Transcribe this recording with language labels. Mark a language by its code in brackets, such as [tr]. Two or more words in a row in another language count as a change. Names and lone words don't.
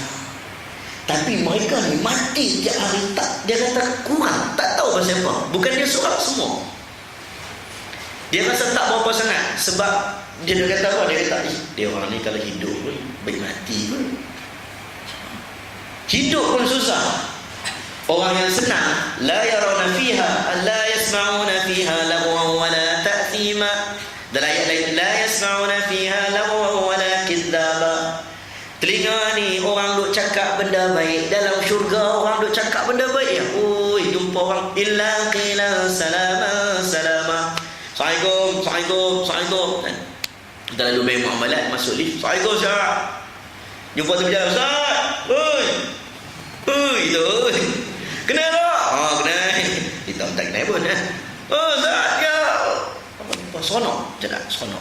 [ms] Tapi mereka ni mati tiap hari tak, dia kata kurang, tak tahu pasal apa. Bukan dia seorang semua. Dia rasa tak berapa sangat sebab dia kata apa? Dia kata, dia orang ni kalau hidup pun baik mati pun. Hidup pun susah. Orang yang senang, [ar] la yarawna fiha, la yasma'una fiha lagwan wa la ta'thima. [ms] Dalam ayat lain, [ar] la yasma'una fiha lagwan wa la kidzaba. [ms] Telinga ni orang duk cakap benda baik. Dalam syurga orang duk cakap benda baik ya. Oi, jumpa orang [ar] illa qila salama salama. Assalamualaikum. [ms] Kita lalu main muamalat, masuk lift. Assalamualaikum Ustaz. Jumpa tu berjalan, Ustaz. Oi, tu. Kenal tak? Kenal. Kita tak kenal pun. Ustaz ya. Seronok. Seronok.